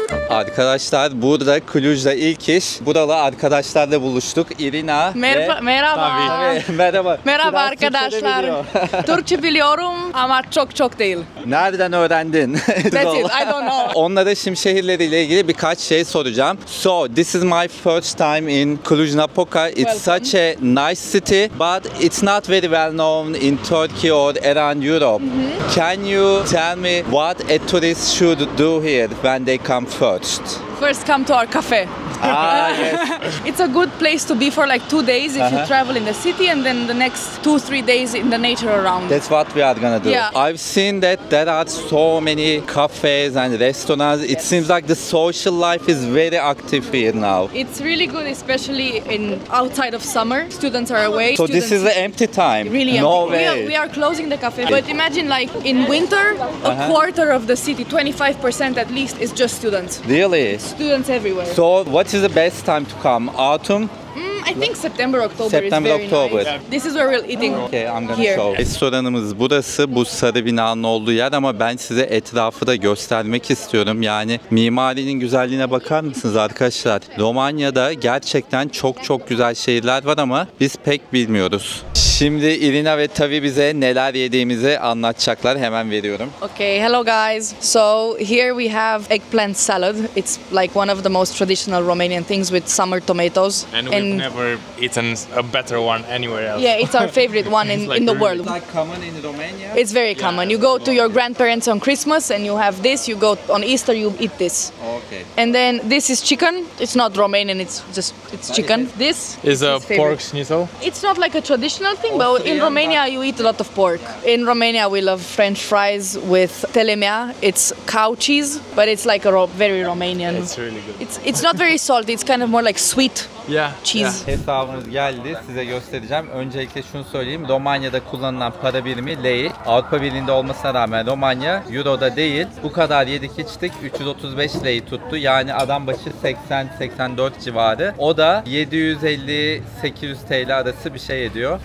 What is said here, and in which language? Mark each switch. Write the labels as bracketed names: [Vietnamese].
[Turkish] Arkadaşlar, burada Cluj'da ilk iş. Buralı arkadaşlarla buluştuk. Irina Merhaba. ve... Merhaba. Merhaba. Merhaba Biraz Türkçe de arkadaşlar. biliyor. Türkçe biliyorum ama çok değil. Nereden öğrendin? [English] That's it. I don't know. [Turkish] Onlara şimdi şehirleriyle ilgili birkaç şey soracağım. [English] So, this is my first time in Cluj-Napoca. It's Welcome. such a nice city, but it's not very well known in Turkey or around Europe. Can you tell me what a tourist should do here when they come first? First come to our cafe. Ah, yes. It's a good place to be for like 2 days if you travel in the city, and then the next 2-3 days in the nature around. That's what we are gonna do. Yeah. I've seen that there are so many cafes and restaurants. It seems like the social life is very active here now. It's really good, especially in outside of summer. Students are away. So this is the empty time? Really No empty. way. We are closing the cafe. But imagine like in winter, a quarter of the city, 25% at least, is just students. Really? Students everywhere. So what is the best time to come? Autumn? I think September, October September, is very October. nice. This is where we're eating Okay, I'm gonna here. show. [Turkish] Restoranımız burası, bu sarı binanın olduğu yer, ama ben size etrafı da göstermek istiyorum. Yani mimarinin güzelliğine bakar mısınız arkadaşlar? Romanya'da gerçekten çok güzel şehirler var ama biz pek bilmiyoruz. Şimdi Irina ve Tavi bize neler yediğimizi anlatacaklar. Hemen veriyorum. [English] Okay, hello guys. So here we have eggplant salad. It's like one of the most traditional Romanian things with summer tomatoes. And we've never eaten a better one anywhere else. Yeah, it's our favorite one in the world. It's like common in Romania. It's very common. You go to your grandparents on Christmas and you have this. You go on Easter, you eat this. Okay. And then this is chicken. It's not Romanian. It's chicken. This Is a his favorite. pork schnitzel. It's not like a traditional thing, but in Romania you eat a lot of pork. In Romania we love French fries with telemea. It's cow cheese, but it's like a very Romanian. It's really good. It's not very salty. It's kind of more like sweet Yeah. cheese. [Turkish] Hesabımız geldi. Size göstereceğim. Öncelikle şunu söyleyeyim. Romanya'da kullanılan para birimi lei. Avrupa Birliği'nde olmasına rağmen Romanya Euro'da değil. Bu kadar yedik içtik. 335 lei tuttu. Yani adam başı 80-84 civarı. O da 750-800 TL arası bir şey ediyor.